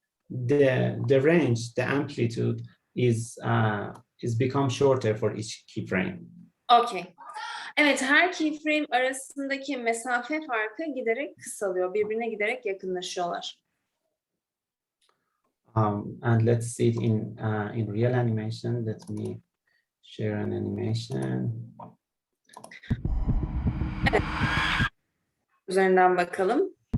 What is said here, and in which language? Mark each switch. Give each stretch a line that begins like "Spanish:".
English: The range, the amplitude is become shorter for each keyframe. Okay.
Turkish: Evet, her keyframe arasındaki mesafe farkı giderek kısalıyor. Birbirine giderek yakınlaşıyorlar.
English: And let's see it in real animation. Let me share an animation.
Turkish: Evet. Üzerinden bakalım.